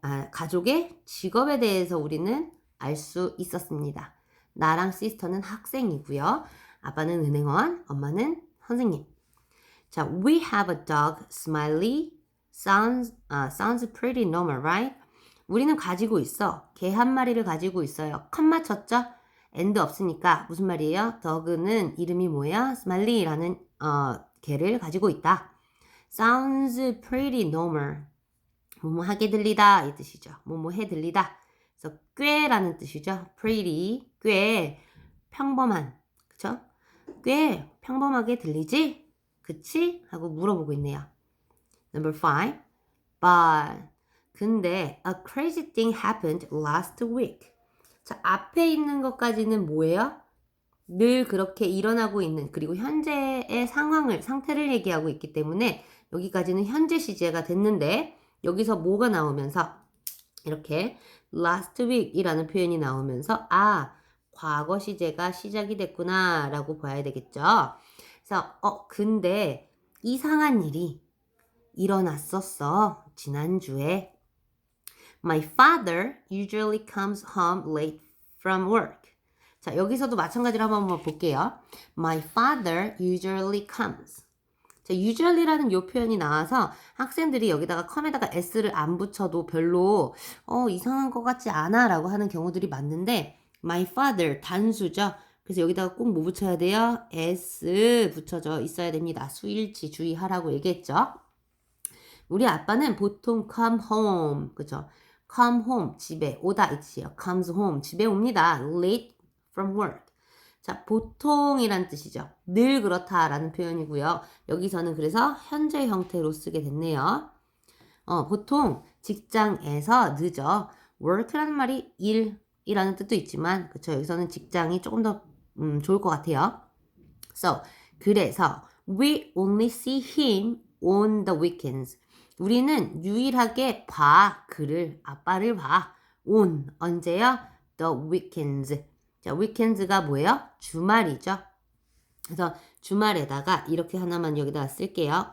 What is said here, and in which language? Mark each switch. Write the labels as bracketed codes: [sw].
[ko] 가족의 직업에 대해서 우리는 알 수 있었습니다. 나랑 시스터는 학생이고요. 아빠는 은행원, 엄마는 선생님. [en] 자, we have a dog, Smiley. Sounds pretty normal, right? [ko] 우리는 가지고 있어. 개 한 마리를 가지고 있어요. 컷 맞췄죠? and 없으니까 무슨 말이에요? dog는 이름이 뭐예요? Smiley라는 개를 가지고 있다. [en] Sounds pretty normal. [ko] 뭐뭐하게 들리다 이 뜻이죠. 뭐뭐해 들리다. 그래서 꽤라는 뜻이죠. pretty, 꽤 평범한, 그쵸? 꽤 평범하게 들리지? 그치? 하고 물어보고 있네요. [en] Number 5. But [ko] 근데 [en] a crazy thing happened last week. [ko] 자, 앞에 있는 것까지는 뭐예요? 늘 그렇게 일어나고 있는, 그리고 현재의 상태를 얘기하고 있기 때문에 여기까지는 현재 시제가 됐는데, 여기서 뭐가 나오면서 이렇게 last week 이라는 표현이 나오면서 과거 시제가 시작이 됐구나 라고 봐야 되겠죠. 그래서 근데 이상한 일이 일어났었어. 지난주에. [en] My father usually comes home late from work. [ko] 자, 여기서도 마찬가지로 한번 볼게요. [en] My father usually comes. [ko] 자, usually라는 요 표현이 나와서 학생들이 여기다가 컴에다가 s를 안 붙여도 별로 이상한 것 같지 않아 라고 하는 경우들이 많은데, [en] my father [ko] 단수죠. 그래서 여기다가 꼭 뭐 붙여야 돼요? s 붙여져 있어야 됩니다. 수일치 주의하라고 얘기했죠. 우리 아빠는 보통 come home, 그죠? come home, 집에 오다 이 뜻이에요. [en] comes home, [ko] 집에 옵니다. [en] late from work. [ko] 자, 보통이란 뜻이죠. 늘 그렇다라는 표현이고요. 여기서는 그래서 현재 형태로 쓰게 됐네요. 보통 직장에서 늦어. work라는 말이 일이라는 뜻도 있지만, 그쵸. 여기서는 직장이 조금 더 좋을 것 같아요. [en] So, [ko] 그래서 [en] we only see him on the weekends. [ko] 우리는 유일하게 봐, 그를, 아빠를 봐. [en] on, [ko] 언제요? [en] the weekends. [ko] 자, weekends가 뭐예요? 주말이죠. 그래서 주말에다가 이렇게 하나만 여기다가 쓸게요.